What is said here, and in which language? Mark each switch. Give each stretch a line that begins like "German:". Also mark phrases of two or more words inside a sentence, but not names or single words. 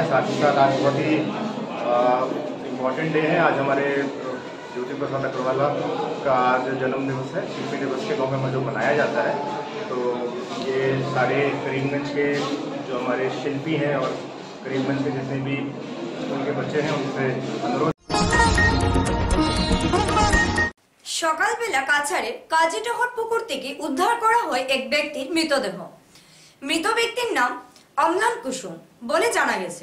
Hindi: साथ ही साथ आज बहुत ही
English: important day
Hindi: है। आज हमारे ज्योतिप्रसाद अग्रवाला का आज जन्म दिवस है। शिल्पी दिवस के मौके में जो मनाया जाता है, तो ये सारे करीमगंज के जो हमारे शिल्पी हैं और करीमगंज के जितने भी स्कूल के बच्चे हैं उनसे अनुरोध।
Bangla: সকালবেলা কাছাড়ের কাজীটহর পুকুর থেকে উদ্ধার করা হয় এক ব্যক্তির মৃতদেহ। মৃত ব্যক্তির নাম অম্লান কুসুম বলে জানা গেছে।